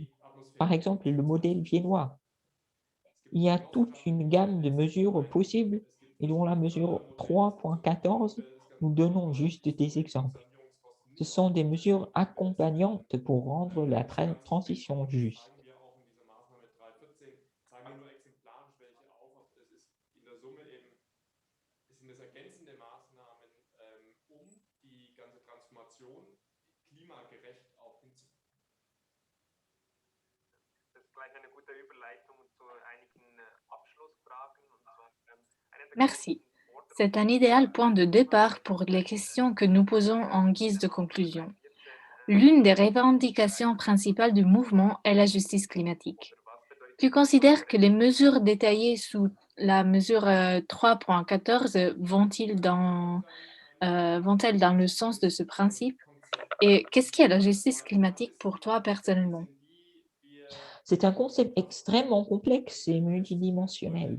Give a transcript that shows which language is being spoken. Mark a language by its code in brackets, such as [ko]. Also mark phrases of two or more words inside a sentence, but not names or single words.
[fr] Par exemple, le modèle viennois. Il y a toute une gamme de mesures possibles et dont la mesure 3.14, nous donnons juste des exemples. Ce sont des mesures accompagnantes pour rendre la transition juste. [de] Das ist gleich eine gute Überleitung zu einigen Abschlussfragen. Und zwar einer der [fr] Merci. [de] großen [fr] C'est [de] Forderungen [fr] un [de] ist ja [fr] idéal point de départ pour les questions que nous posons en guise de conclusion. L'une des revendications principales du mouvement est la justice climatique. [de] oder was bedeutet [fr] Tu considères que les mesures détaillées sous la mesure 3.14 vont-elles dans le sens de ce principe? Et qu'est-ce qu'est la justice climatique pour toi personnellement? C'est un concept extrêmement complexe et multidimensionnel.